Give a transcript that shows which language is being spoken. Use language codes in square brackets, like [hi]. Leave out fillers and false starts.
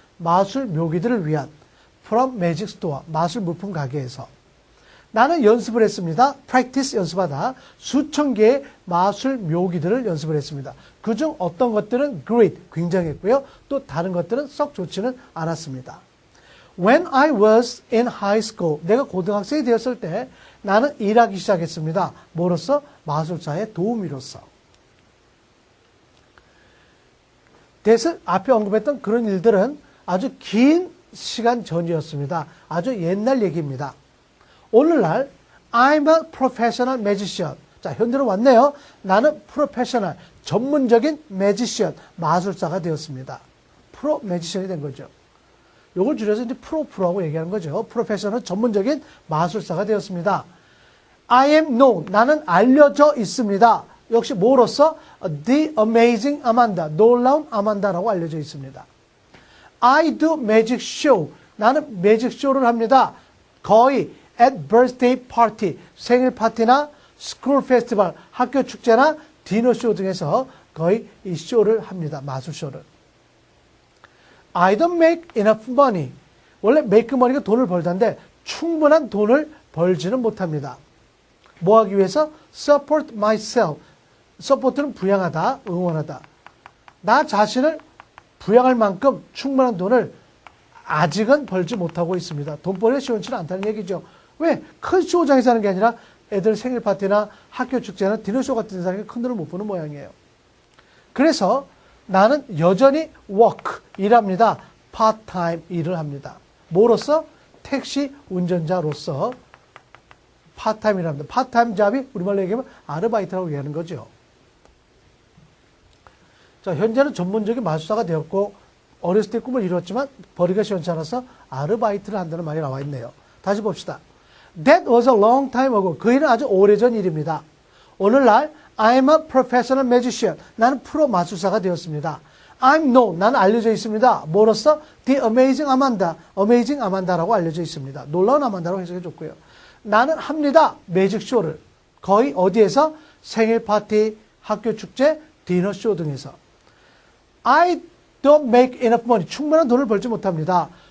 [ko] 마술 묘기들을 위한. [en] from magic store. [ko] 마술 물품 가게에서. 나는 연습을 했습니다. practice 연습하다. 수천 개의 마술 묘기들을 연습을 했습니다. 그중 어떤 것들은 great. 굉장했고요. 또 다른 것들은 썩 좋지는 않았습니다. [en] When I was in high school. [ko] 내가 고등학생이 되었을 때 나는 일하기 시작했습니다. 뭐로서? 마술사의 도우미로서. 대신 앞에 언급했던 그런 일들은 아주 긴 시간 전이었습니다. 아주 옛날 얘기입니다. 오늘날 [en] I'm a professional magician. [ko] 자, 현대로 왔네요. 나는 프로페셔널, 전문적인 매지션, 마술사가 되었습니다. 프로 매지션이 된 거죠. 요걸 줄여서 이제 프로하고 얘기하는 거죠. 프로페셔널, 전문적인 마술사가 되었습니다. [en] I am known. [ko] 나는 알려져 있습니다. 역시 뭐로서? [en] The amazing Amanda. [ko] 놀라운 아만다라고 알려져 있습니다. [en] I do magic show. [ko] 나는 매직 쇼를 합니다. 거의 [en] at birthday party. [ko] 생일 파티나 [en] school festival. [ko] 학교 축제나 디너 쇼 등에서 거의 이 쇼를 합니다. 마술 쇼를. [en] I don't make enough money. [ko] 원래 make money가 돈을 벌다인데 충분한 돈을 벌지는 못합니다. 뭐 하기 위해서? [en] support myself. [ko] support는 부양하다, 응원하다. 나 자신을 부양할 만큼 충분한 돈을 아직은 벌지 못하고 있습니다. 돈벌이가 시원치는 않다는 얘기죠. 왜? 큰 쇼장에서 하는 게 아니라 애들 생일 파티나 학교 축제나 디너쇼 같은 데서 하는 게 큰 돈을 못 버는 모양이에요. 그래서 나는 여전히 work, 일합니다. part-time 일을 합니다. 뭐로서? 택시 운전자로서 part-time 일합니다. part-time 잡이 우리말로 얘기하면 아르바이트라고 얘기하는 거죠. 자, 현재는 전문적인 마술사가 되었고 어렸을 때 꿈을 이뤘지만 벌이가 시원치 않아서 아르바이트를 한다는 말이 나와 있네요. 다시 봅시다. [en] That was a long time ago. [ko] 그 일은 아주 오래전 일입니다. 오늘날 [en] I'm a professional magician. [ko] 나는 프로 마술사가 되었습니다. [en] I'm known. [ko] 나는 알려져 있습니다. 뭐로써? [en] The amazing Amanda. [ko] amazing Amanda라고 알려져 있습니다. 놀라운 아만다라고 해석해 줬고요. 나는 합니다. 매직 쇼를. 거의 어디에서? 생일 파티, 학교 축제, 디너 쇼 등에서. [en] I don't make enough money. [ko] 충분한 돈을 벌지 못합니다.